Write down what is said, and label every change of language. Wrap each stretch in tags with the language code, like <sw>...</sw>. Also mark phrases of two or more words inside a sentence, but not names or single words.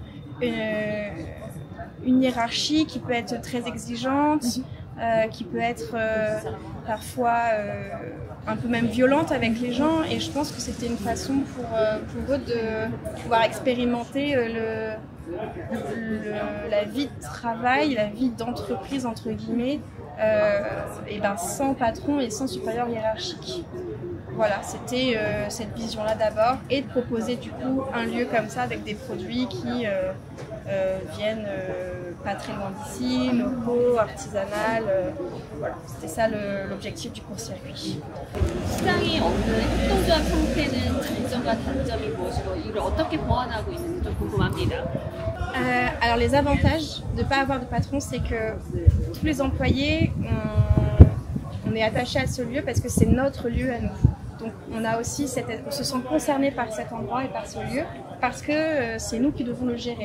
<fr>une hiérarchie qui peut être très exigeante, qui peut être parfois un peu même violente avec les gens, et je pense que c'était une façon pour eux de pouvoir expérimenter la vie de travail, la vie d'entreprise entre guillemets, et ben sans patron et sans supérieur hiérarchique. Voilà, c'était cette vision-là d'abord, et de proposer du coup un lieu comme ça avec des produits qui viennent pas très loin d'ici, locaux, artisanal. Voilà, c'était ça l'objectif du court-circuit.</fr> <ko>시장이 없는 협동조합 형태는 장점과 단점이 무엇이고 이걸 어떻게 보완하고 있는지 좀 궁금합니다.</ko> <fr>Alors les avantages de ne pas avoir de patron, c'est que tous les employés, on est attaché à ce lieu parce que c'est notre lieu à nous. Donc on a aussi on se sent concerné par cet endroit et par ce lieu parce que c'est nous qui devons le gérer.</fr>